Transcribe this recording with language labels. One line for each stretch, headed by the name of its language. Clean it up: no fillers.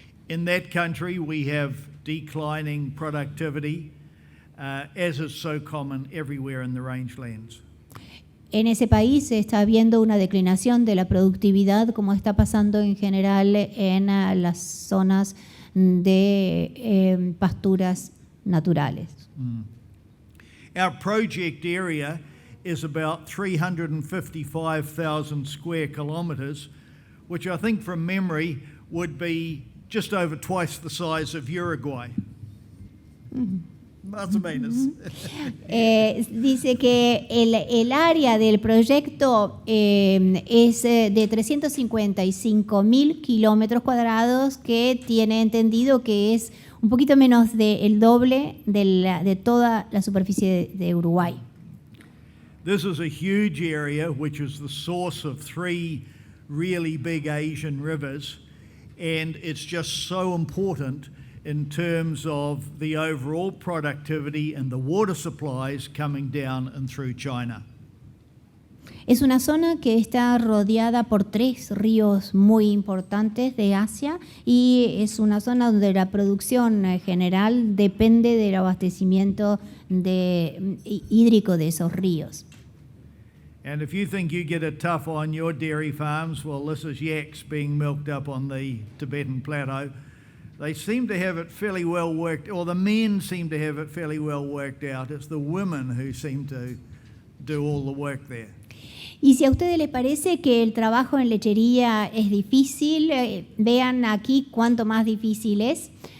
English: In that country we have declining productivity. as is so common everywhere in the rangelands.
Spanish: En ese país se está viendo una declinación de la productividad, como está pasando en general en las zonas de pasturas naturales.
English: Our project area is about 355,000 square kilometres, which I think from memory would be just over twice the size of Uruguay.
Spanish: Más o menos. Dice que el área del proyecto es de 355.000 kilómetros cuadrados, que tiene entendido que es un poquito menos del doble de toda la superficie de Uruguay.
English: This is a huge area which is the source of 3 really big Asian rivers, and it's just so important in terms of the overall productivity and the water supplies coming down and through China.
Spanish: Es una zona que está rodeada por 3 ríos muy importantes de Asia, y es una zona donde la producción general depende del abastecimiento hídrico de esos ríos.
English: And if you think you get it tough on your dairy farms, well, this is yaks being milked up on the Tibetan Plateau. They seem to have it fairly well worked, or the men seem to have it fairly well worked out. It's the women who seem to do all the work there.
Spanish: Y si a ustedes les parece que el trabajo en lechería es difícil, vean aquí cuánto más difícil es.